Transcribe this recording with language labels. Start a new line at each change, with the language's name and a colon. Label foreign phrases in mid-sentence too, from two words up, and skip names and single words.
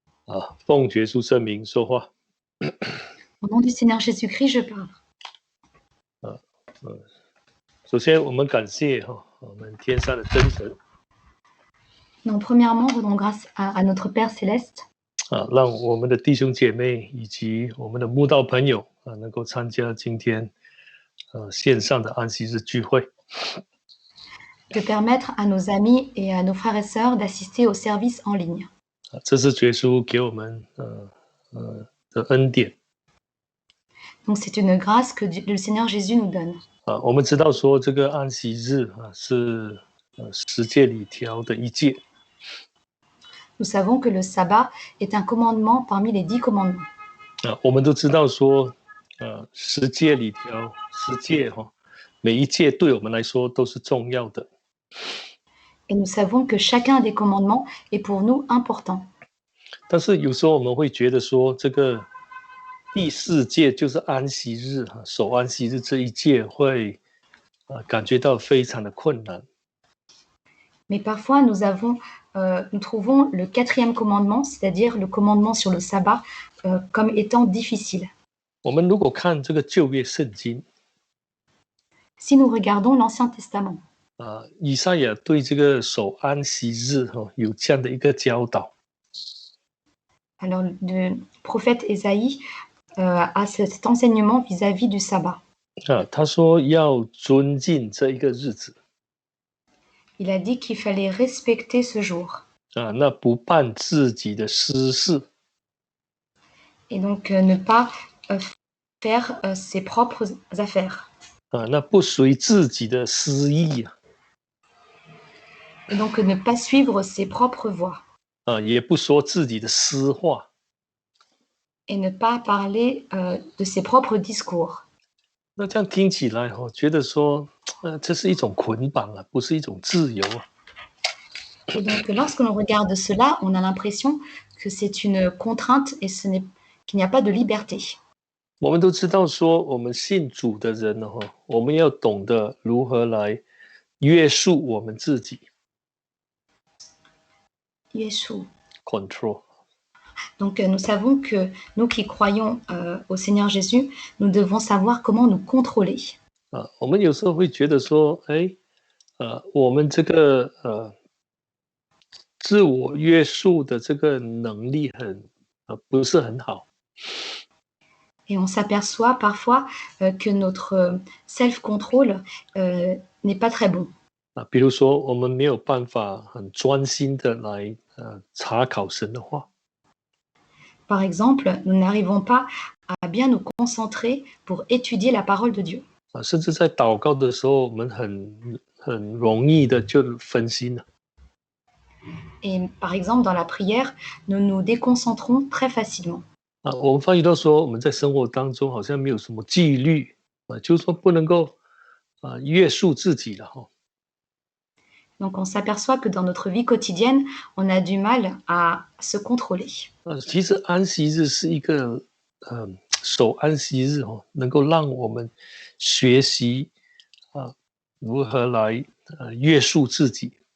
Chinese: 奉耶稣圣名说话。
French: Au nom du Seigneur Jésus-Christ, je parle.
Chinese: 首先，我们感谢我们天上的真神。
French: Donc, premièrement, rendons grâce à notre Père Céleste.
Chinese: 让我们的弟兄姐妹以及我们的慕道朋友能够参加今天线上的安息日聚会。
French: De permettre à nos amis et à nos frères et sœurs d'assister au service en ligne.
Chinese: 这是耶稣给我们的恩典。
French: Donc, c'est une grâce que le Seigneur Jésus nous donne.
Chinese: 我们知道说这个安息日是十诫里条的一诫。
French: Nous savons que le sabbat est un commandement parmi les 10 commandements.
Chinese: 我们都知道说十诫里条十诫每一诫对我们来说都是重要的。
French: Et nous savons que chacun des commandements est pour nous important.
Chinese: 但是有时候我们会觉得说这个第4诫就是安息日守安息日这一诫会感觉到非常的困难。
French: Mais parfois nous trouvons le 4e commandement, c'est-à-dire le commandement sur le sabbat, comme étant difficile.
Chinese: 我们如果看这个旧约圣经，
French: Si nous regardons l'Ancien Testament,
Chinese: 以赛亚对这个守安息日有这样的一个教导。
French: alors le prophète Ésaïe a cet enseignement vis-à-vis du sabbat.
Chinese: 他说要尊敬这一个日子。
French: Il a dit qu'il fallait respecter ce jour.
Chinese: 那不办自己的私事。
French: Et donc ne pas faire ses propres affaires.
Chinese: 那不随自己的私意。
French: Et donc ne pas suivre ses propres voies.
Chinese: 也不说自己的私话。
French: Et ne pas parler de ses propres discours.
Chinese: 那这样听起来觉得说这是一种捆绑不是一种自由。
French: Et donc lorsque l'on regarde cela, on a l'impression que c'est une contrainte et qu'il n'y a pas de liberté.
Chinese: 我们都知道说我们信主的人我们要懂得如何来约束我们自己。
French: Yeshua. Control. Donc nous savons que nous qui croyons au Seigneur Jésus, nous devons savoir comment nous contrôler.
Chinese: 我们有时候会觉得说我们这个自我约束的这个能力不是很好。
French: Et on s'aperçoit parfois que notre self-control n'est pas très bon.
Chinese: 比如说我们没有办法很专心的来查考神的话。
French: Par exemple, nous n'arrivons pas à bien nous concentrer pour étudier la parole de Dieu.
Chinese: 甚至在祷告的时候，我们很容易的就分心了。
French: Et par exemple, dans la prière, nous nous déconcentrons très facilement.
Chinese: 我们发觉到说，我们在生活当中好像没有什么纪律就是说不能够约束自己了
French: Donc on s'aperçoit que dans notre vie quotidienne, on a du mal à se contrôler.
Chinese: 其实安息日是一个守安息日能够让我们学习如何来约束自己。